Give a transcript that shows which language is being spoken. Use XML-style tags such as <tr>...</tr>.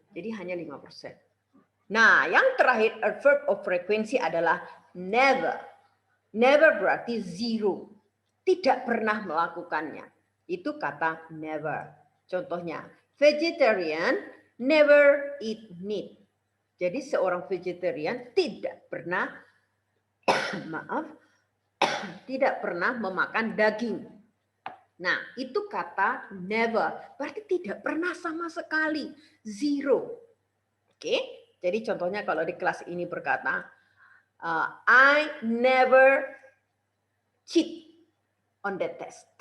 <id>Jadi hanya 5%. Nah, yang terakhir adverb of frequency adalah never. Never berarti zero. Tidak pernah melakukannya. Itu kata never.</id> <en>Contohnya, vegetarian never eat meat.</en> <id>Jadi seorang vegetarian tidak pernah tidak pernah memakan daging. Nah, itu kata never. Berarti tidak pernah sama sekali. Zero. Oke? Jadi contohnya kalau di kelas ini berkata, I never cheat on the test.</id>